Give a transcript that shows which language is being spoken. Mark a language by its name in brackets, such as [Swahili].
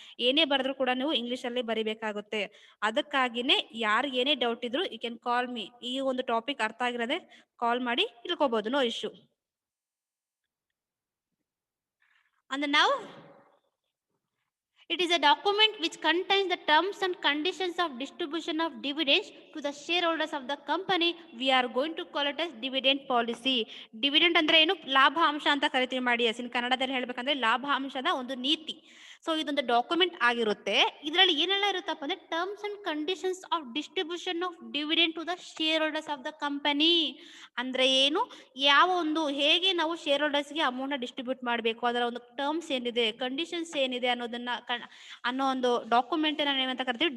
[Kannada] ಏನೇ ಬರೆದ್ರು ಕೂಡ ನೀವು ಇಂಗ್ಲಿಷ್ ಅಲ್ಲಿ ಬರಿಬೇಕಾಗುತ್ತೆ. ಅದಕ್ಕಾಗಿನೇ ಯಾರಿಗೆ ಏನೇ ಡೌಟ್ ಇದ್ರು [English] You can call me. [Kannada] ಈ ಒಂದು ಟಾಪಿಕ್ ಅರ್ಥ ಆಗಿರೋದೇ ಕಾಲ್ ಮಾಡಿ ತಿಳ್ಕೊಬಹುದು, [English] No issue. And now it is a document which contains the terms and conditions of distribution of dividends to the shareholders of the company. We are going to call it as dividend policy. [Kannada] Dividend ಅಂದ್ರೆ ಏನು? ಲಾಭಾಂಶ ಅಂತ ಕರಿತೀವಿ ಮಾಡಿ. ಇನ್ ಕನ್ನಡದಲ್ಲಿ ಹೇಳ್ಬೇಕಂದ್ರೆ ಲಾಭಾಂಶದ ಒಂದು ನೀತಿ. ಸೊ ಇದೊಂದು ಡಾಕ್ಯುಮೆಂಟ್ ಆಗಿರುತ್ತೆ. ಇದರಲ್ಲಿ ಏನೆಲ್ಲ ಇರುತ್ತಪ್ಪ ಅಂದ್ರೆ [English] Terms and conditions of distribution of dividend to the share holders of the company. [Kannada] ಅಂದ್ರೆ ಏನು, ಯಾವ ಒಂದು ಹೇಗೆ ನಾವು ಶೇರ್ ಹೋಲ್ಡರ್ಸ್ಗೆ ಅಮೌಂಟ್ ಡಿಸ್ಟ್ರಿಬ್ಯೂಟ್ ಮಾಡಬೇಕು, ಅದರ ಒಂದು ಟರ್ಮ್ಸ್ ಏನಿದೆ, ಕಂಡೀಷನ್ಸ್ ಏನಿದೆ ಅನ್ನೋದನ್ನ ಅನ್ನೋ ಒಂದು ಡಾಕ್ಯುಮೆಂಟ್ ಏನಂತ ಕರಿತೀವಿ?